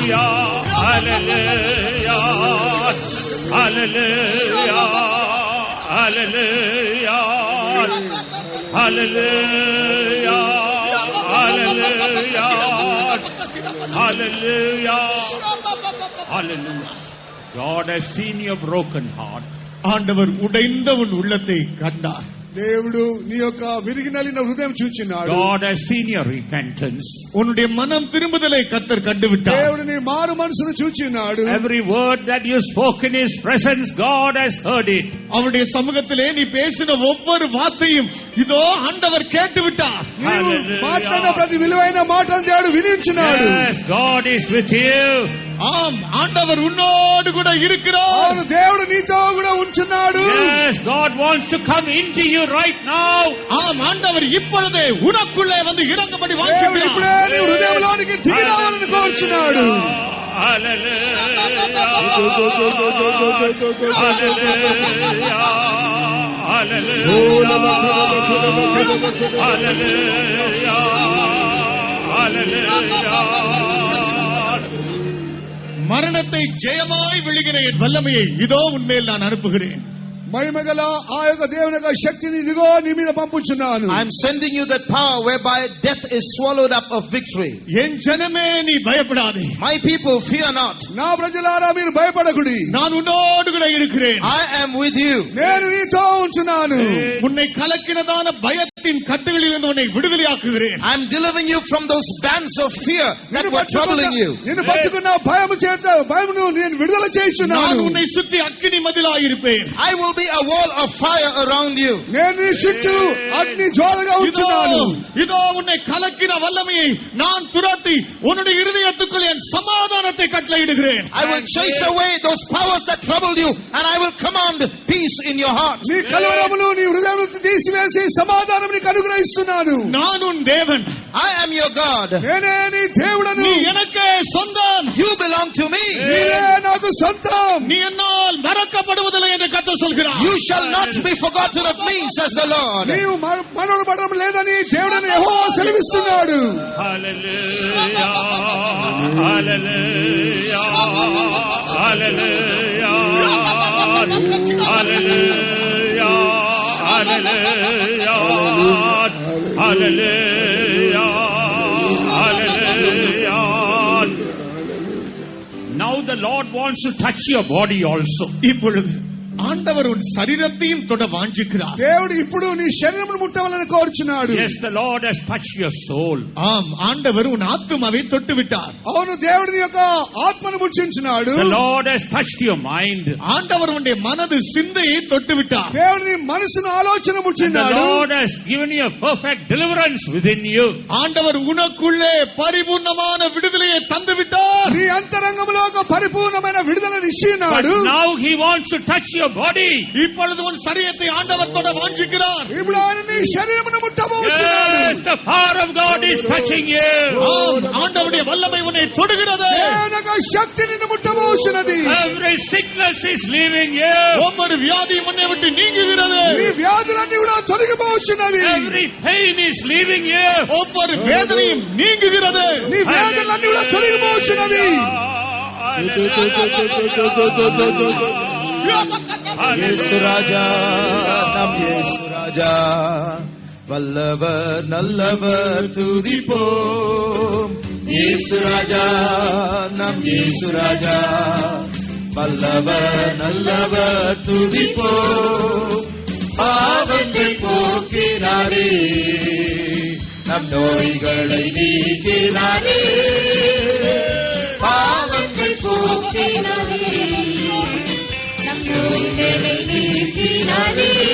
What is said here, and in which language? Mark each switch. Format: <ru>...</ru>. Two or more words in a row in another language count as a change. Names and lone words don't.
<en>Hallelujah. Hallelujah. Hallelujah. Hallelujah. Hallelujah. Hallelujah. Hallelujah. God has seen your broken heart.</en> <ta>ஆண்டவர் உடைந்த உன் உள்ளத்தை கண்டார்.</ta> <te>దేవుడు నీ యొక్క విరిగి నలిగిన హృదయం చూచినాడు.</te> <en>God has seen your repentance.</en> <ta>உன்னுடைய மனம் திரும்புதலை கர்த்தர் கண்டுவிட்டார்.</ta> <te>దేవుడు నీ మారు మనసును చూచినాడు.</te> <en>Every word that you spoke in His presence, God has heard it.</en> <ta>அவருடைய சமூகத்திலே நீ பேசின ஒவ்வொரு வார்த்தையும் இதோ ஆண்டவர் கேட்டுவிட்டார்.</ta> <te>నీవు మాట్లాడిన ప్రతి విలువైన మాటను దేవుడు వినించున్నాడు.</te> <en>Yes, God is with you.</en> <ta>ஆம், ஆண்டவர் உன்னோடு கூட இருக்கிறார்.</ta> <te>అవును, దేవుడు నీతో కూడా ఉంచున్నాడు.</te> <en>Yes, God wants to come into you right now.</en> <ta>ஆம், ஆண்டவர் இப்பொழுதே உனக்குள்ளே வந்து இறங்கும்படி</ta> <te>దేవుడు</te> <ta>வாஞ்சிக்கிறார்.</ta> <te>ఇప్పుడే నీ హృదయంలోనికి దిగి రావాలని కోరుచున్నాడు.</te> <en>Hallelujah. Hallelujah. Hallelujah.</en> <ta>மரணத்தை ஜெயமாய் விழுகிற என் வல்லமையை இதோ உன்மேல் நான் அனுப்புகிறேன்.</ta> <te>మహిమగల ఆ యొక్క దేవుని యొక్క శక్తిని ఇదిగో నీ మీద పంపుచున్నాను.</te> <en>I am sending you that power whereby death is swallowed up of victory.</en> <ta>என் ஜனமே நீ பயப்படாதே.</ta> <en>My people, fear not.</en> <te>నా ప్రజలారా మీరు భయపడకుడి.</te> <ta>நான் உன்னோடு கூட இருக்கிறேன்.</ta> <en>I am with you.</en> <te>నేను నీతో ఉంచున్నాను.</te> <ta>உன்னை கலக்கினதான பயத்தின் கட்டுகளில் இருந்து உன்னை விடுதலையாக்குகிறேன்.</ta> <en>I am delivering you from those bands of fear that were troubling you.</en> <te>నిన్ను పట్టుకున్న భయము చేత భయమును నేను విడుదల చేయుచున్నాను.</te> <ta>நான் உன்னை சுற்றி அக்கினி மதிலாயிருப்பேன்.</ta> <en>I will be a wall of fire around you.</en> <te>నేను నీ చుట్టూ అగ్ని జ్వాలగా ఉంచున్నాను.</te> <ta>இதோ உன்னை கலக்கின வல்லமையை நான் துரத்தி உன்னுடைய இருதயத்துக்குள் என் சமாதானத்தை கட்டளையிடுகிறேன்.</ta> <en>I will chase away those powers that troubled you and I will command peace in your heart.</en> <te>నీ కలవరమును నీ హృదయంలో తీసివేసి సమాధానం నీకు అనుగ్రహిస్తున్నాను.</te> <ta>நான் உன் தேவன்.</ta> <en>I am your God.</en> <te>నేనే నీ దేవుడను.</te> <ta>நீ எனக்கே சொந்தம்.</ta> <en>You belong to me.</en> <te>నీవే నాకు సొంతం.</te> <ta>நீ என்னால் மறக்கப்படுவதில்லை என்று கர்த்தர் சொல்கிறார்.</ta> <en>You shall not be forgotten of me, says the Lord.</en> <te>నీవు మరణపడడం లేదని దేవుడని యెహోవా సెలవిస్తున్నాడు.</te> <en>Hallelujah. Hallelujah. Hallelujah. Hallelujah. Hallelujah. Hallelujah. Hallelujah. Now the Lord wants to touch your body also.</en> <ta>இப்பொழுது ஆண்டவர் உன் சரீரத்தையும் தொட வாஞ்சிக்கிறார்.</ta> <te>దేవుడు ఇప్పుడు నీ శరీరమును ముట్టవాలని కోరుచున్నాడు.</te> <en>Yes, the Lord has touched your soul.</en> <ta>ஆம், ஆண்டவர் உன் ஆத்துமாவை தொட்டு விட்டார்.</ta> <te>అవును, దేవుడు నీ యొక్క ఆత్మను ముట్టించున్నాడు.</te> <en>The Lord has touched your mind.</en> <ta>ஆண்டவர் உன்னுடைய மனது சிந்தையை தொட்டு விட்டார்.</ta> <te>దేవుడు నీ మనసును ఆలోచన</te> <en>And the</en> <te>ముట్టినాడు.</te> <en>Lord has given you a perfect deliverance within you.</en> <ta>ஆண்டவர் உனக்குள்ளே பரிபூர்ணமான விடுதலையை தந்து விட்டார்.</ta> <te>నీ అంతరంగంలో ఒక పరిపూర్ణమైన విడుదలను</te> <en>But</en> <te>ఇచ్చినాడు.</te> <en>now He wants to touch your body.</en> <ta>இப்பொழுது உன் சரீரத்தை ஆண்டவர் தொட வாஞ்சிக்கிறார்.</ta> <te>ఇప్పుడు ఆయన నీ శరీరమును ముట్టబోచున్నాడు.</te> <en>Yes, the power of God is touching you.</en> <ta>ஆம், ஆண்டவருடைய வல்லமை உன்னை தொடுகிறது.</ta> <te>దేవుని యొక్క శక్తి నిన్ను ముట్టబోచున్నది.</te> <en>Every sickness is leaving you.</en> <ta>ஒவ்வொரு வியாதியும் உன்னை விட்டு நீங்குகிறது.</ta> <te>నీ వ్యాధులన్నీ కూడా తొలగిపోచున్నవి.</te> <en>Every pain is leaving you.</en> <ta>ஒவ்வொரு வேதனையும் நீங்குகிறது.</ta> <te>నీ వేదనలన్నీ కూడా తొలగిపోచున్నవి.</te> <ta>இயேசு ராஜா, நம் இயேசு ராஜா, வல்லவர் நல்லவர் துதிப்போம். இயேசு ராஜா, நம் இயேசு ராஜா, வல்லவர் நல்லவர் துதிப்போம். பாவங்கள் போக்கினாரே, நம் நோய்களை நீக்கினாரே. பாவங்கள் போக்கினாரே, நம் நோய்களை நீக்கினாரே.</ta>